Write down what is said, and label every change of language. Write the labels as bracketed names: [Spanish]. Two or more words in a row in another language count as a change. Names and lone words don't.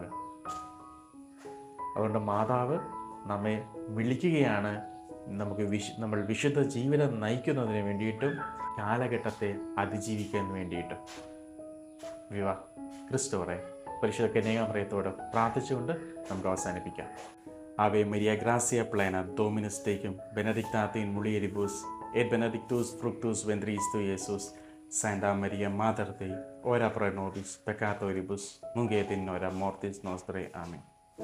[Malayalam] അതുകൊണ്ട് മാതാവ് നമ്മെ വിളിക്കുകയാണ്, നമ്മൾ വിശുദ്ധ ജീവിതം നയിക്കുന്നതിന് വേണ്ടിയിട്ടും കാലഘട്ടത്തെ അതിജീവിക്കാൻ വേണ്ടിയിട്ടും. ക്രിസ്തുവറെ പരിശുദ്ധ കന്യകാമറിയത്തോട് പ്രാർത്ഥിച്ചുകൊണ്ട് നമുക്ക് അവസാനിപ്പിക്കാം. [Latin] Ave Maria, gracia plena, Dominus tecum, benedicta in mulieribus, et benedictus fructus ventris tui, Iesus. Sancta Maria, Mater Dei, ora pro nobis peccatoribus, nunc et in hora mortis nostrae. Amen.